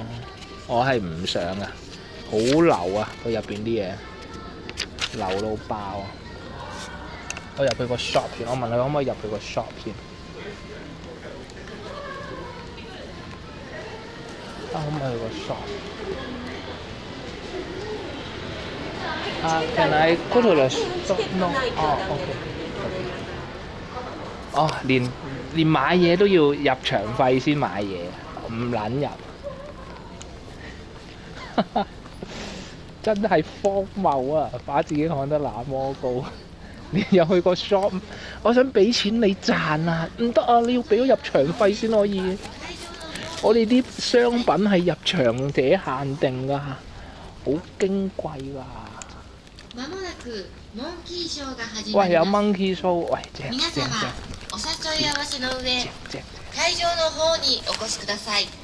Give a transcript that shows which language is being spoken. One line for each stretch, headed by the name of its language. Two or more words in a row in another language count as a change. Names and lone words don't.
Cantonese: 我係唔上噶，好流啊！佢入邊啲嘢流到爆啊！我入去個 shop 先，我問佢可唔可以入去個 shop 先。可唔可以去個 shop？
English: Can I go to the shop? No.
Cantonese: OK. 連買嘢都要入場費先買嘢，唔撚入。真係荒謬啊！把自己看得那麼高，你又去個 shop， 我想俾錢你賺啊，唔得啊！你要俾咗入場費先可以。我哋啲商品係入場者限定㗎，好矜貴㗎。喂，有
English: monkey show，
Cantonese: 喂，正。
Japanese: お誘い合わせの上、会場の方にお越しください。